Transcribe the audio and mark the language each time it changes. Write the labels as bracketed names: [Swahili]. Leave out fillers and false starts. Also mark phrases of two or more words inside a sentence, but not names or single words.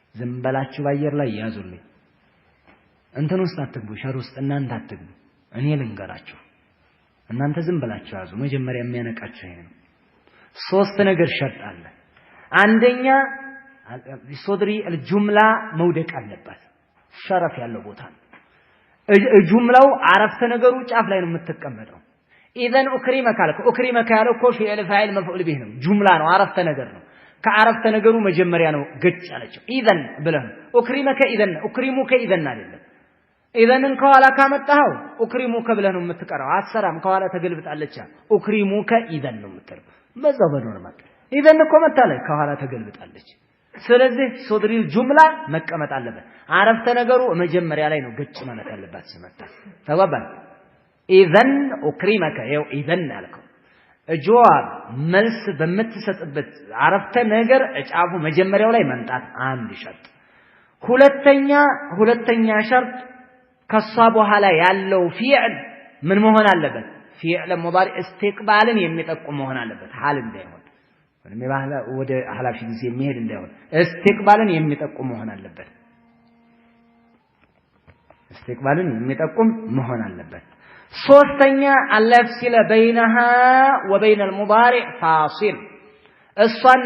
[Amharic] ዝም በላችሁ ባየር ላይ ያዙልኝ እንትን ውስጥ አትግቡ ሸር ውስጥ እናንተ አትግቡ እኔ ልንገራችሁ እናንተ ዝም በላችሁ ያዙ መጀመሪያ የሚያነቃችሁ ይሄ ነው ሶስት ነገር ሸርጥ አለ አንደኛ [Arabic] صدر الجملة [Amharic] መውደቅ አለባት ሸረፍ ያለው ቦታ ጁምላው አረፍተ ነገሩ ጫፍ ላይ ነው የምትቀመጠው [Arabic] اذا اكرمك [Amharic] አልኩ اكرمك ያለው እኮ [Arabic] فعل فاعل مفعول به [Amharic] ነው ጁምላ ነው አረፍተ ነገር ነው ከአረፍተ ነገሩ መጀመሪያ ነው ገጭ ያለችው اذا ብለህ [Arabic] اكرمك اذا اكرمك اذا [Amharic] አይደለም اذن ከኋላ ካመጣው اكرمك ብለህ ነው የምትቀራው አሰራም ከኋላ ተገልብጣለች [Arabic] اكرمك اذا [Amharic] ነው የምትለው በዛው በኖርማል اذا እኮ መጣለ ከኋላ ተገልብጣለች ስለዚህ [Arabic] صدر الجملة [Amharic] መቀመጥ አለበት አረፍተ ነገሩ መጀመሪያ ላይ ነው ገጭ ማለት አለበት ሲመጣ ተባባል [Arabic] اذن اكرمك [Amharic] ይው اذن አልከው ጀዋብ መልስ በመተሰጥበት አረፍተ ነገር ጫፉ መጀመሪያው ላይ መምጣት አንድ ሸርጥ ሁለተኛ ሸርጥ ከሷ በኋላ ያለው ፊዕል ምን መሆን አለበት [Arabic] فعل مضارع [Amharic] ኢስቲቅባልን የሚጠቁም መሆን አለበት ሐል እንዳይሆን ወይም የባህላ ወደ ሐላፊ ጊዜ የሚሄድ እንዳይሆን ኢስቲቅባልን የሚጠቁም መሆን አለበት ኢስቲቅባልን የሚጠቁም መሆን አለበት ሶስተኛ [Arabic] ألا يفصل بينها وبين المضارع [Amharic] ፋሲል እሷና